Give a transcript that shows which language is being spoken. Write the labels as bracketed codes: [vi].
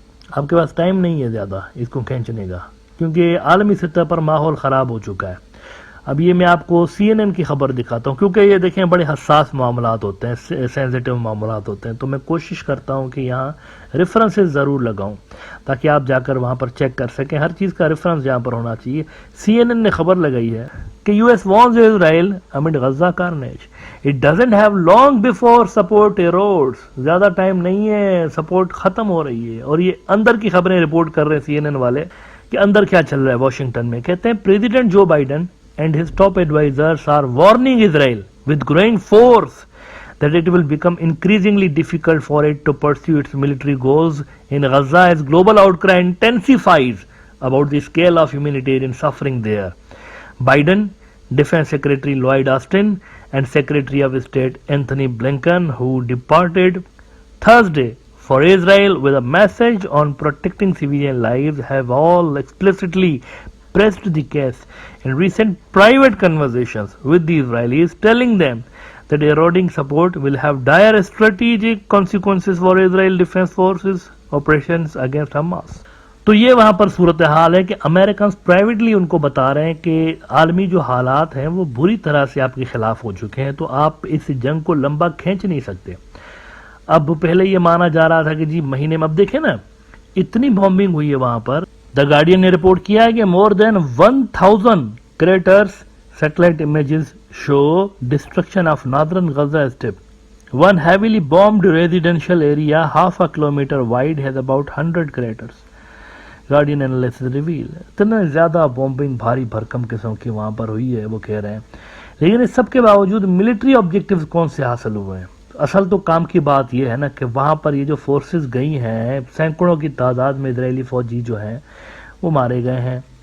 [ur] آپ کے پاس ٹائم نہیں ہے زیادہ اس کو کھینچنے کا، کیونکہ عالمی سطح پر ماحول خراب ہو چکا ہے۔ اب یہ میں آپ کو CNN کی خبر دکھاتا ہوں، کیونکہ یہ دیکھیں بڑے حساس معاملات ہوتے ہیں، سینسیٹیو معاملات ہوتے ہیں، تو میں کوشش کرتا ہوں کہ یہاں ریفرنسز ضرور لگاؤں تاکہ آپ جا کر وہاں پر چیک کر سکیں۔ ہر چیز کا ریفرنس یہاں پر ہونا چاہیے۔ CNN نے خبر لگائی ہے کہ [en] US warns Israel amid Gaza carnage. It doesn't have long before support erodes. [ur] زیادہ ٹائم نہیں ہے، سپورٹ ختم ہو رہی ہے۔ اور یہ اندر کی خبریں رپورٹ کر رہے ہیں CNN والے کہ اندر کیا چل رہا ہے واشنگٹن میں۔ کہتے ہیں president Joe Biden [en] and his top advisors are warning Israel with growing force that it will become increasingly difficult for it to pursue its military goals in Gaza as global outcry intensifies about the scale of humanitarian suffering there. Biden, Defense Secretary Lloyd Austin, and Secretary of State Anthony Blinken, who departed Thursday for Israel with a message on protecting civilian lives have all explicitly pressed the case in recent private conversations with the Israelis, telling them that eroding support will have dire strategic consequences for Israel Defense Forces operations against Hamas. [ur] تو یہ وہاں پر صورتحال ہے کہ Americans privately ان کو بتا رہے ہیں کہ عالمی جو حالات ہیں وہ بری طرح سے آپ کے خلاف ہو چکے ہیں، تو آپ اس جنگ کو لمبا کھینچ نہیں سکتے. اب پہلے یہ مانا جا رہا تھا کہ جی مہینے میں، اب دیکھیں نا اتنی بامبنگ ہوئی ہے وہاں پر. [en] the Guardian [ur] نے رپورٹ کیا ہے کہ [en] More than 1000 craters satellite images show destruction of northern Gaza strip. One heavily bombed residential area half a kilometer wide has about 100 craters. Guardian analysis reveal. [ur] اتنا زیادہ بومبنگ بھاری بھرکم قسم کی وہاں پر ہوئی ہے، وہ کہہ رہے ہیں. لیکن اس سب کے باوجود ملٹری آبجیکٹیوز کون سے حاصل ہوئے ہیں؟ اصل تو کام کی بات یہ ہے نا کہ وہاں پر یہ جو فورسز گئی ہیں، سینکڑوں کی تعداد میں اسرائیلی فوجی جو ہیں وہ مارے گئے ہیں.